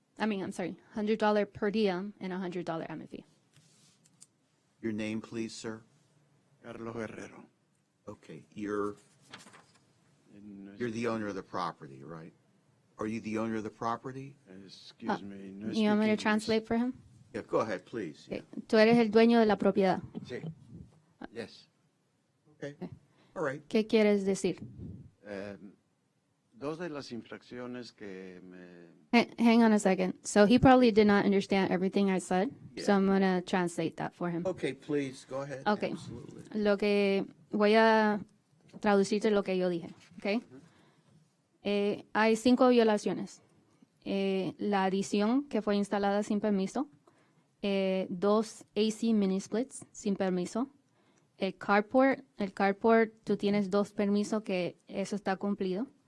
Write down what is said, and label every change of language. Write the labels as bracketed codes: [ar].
[en] $100 per diem and a $100 admin fee. Your name, please, sir? Carlos Guerrero. Okay, you're the owner of the property, right? Are you the owner of the property? Excuse me. No You want me to speak translate for him? Yeah, go ahead, please. Yeah. [es] Tú eres el dueño de la propiedad. Sí. Yes. [en] Okay. All right. [es] ¿Qué quieres decir? Dos de las infracciones que me... [en] Hang on a second. So he probably did not understand everything I said, so I'm going to translate that for him. Okay, please, go ahead. Okay. Absolutely. [es] Lo que voy a traducirte lo que yo dije, ¿ok? Hay 5 violaciones. La adición que fue instalada sin permiso, 2 AC mini splits sin permiso, el carport, tú tienes 2 permisos que eso está cumplido.